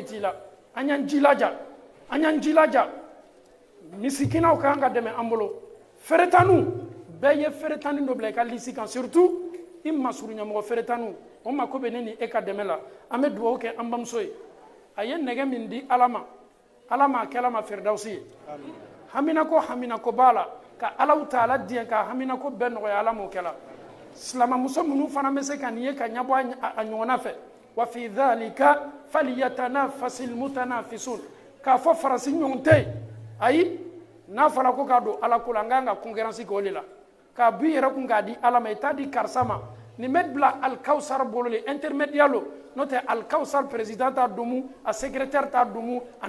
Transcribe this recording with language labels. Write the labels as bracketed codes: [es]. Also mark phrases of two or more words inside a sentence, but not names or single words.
[bm] t'i la an y'an jilaja misikinaw ka kan ka dɛmɛ an bolo feretaniw bɛɛ ye feretani dɔ bila i ka lisi kan surtout i masuruɲɛmɔgɔ feretaniw o mako bɛ ne ni e ka dɛmɛ la an bɛ dugawu kɛ an bamuso ye a ye nɛgɛ min di ala ma a kɛla ma firdausi ye haminako b'a la ka alaw taala diɲɛ ka haminako bɛɛ nɔgɔya ala m'o kɛla silamamuso minnu fana bɛ se ka nin ye ka ɲɛbɔ a ɲɔgɔnna fɛ [ar] وفي ذلك فليتنافس المتنافسون [bm] k'a fɔ farasi ɲɔgɔn tɛ yen ayi n'a fɔra ko k'a don ala ko la n kan ka concurrence kɛ o de la k'a b'i yɛrɛ kun k'a di ala ma i t'a di karisa ma nin bɛ bila alikawusar bolo le intermédiaire lo n'o tɛ alikawusar président t'a domu a secrétaire t'a domu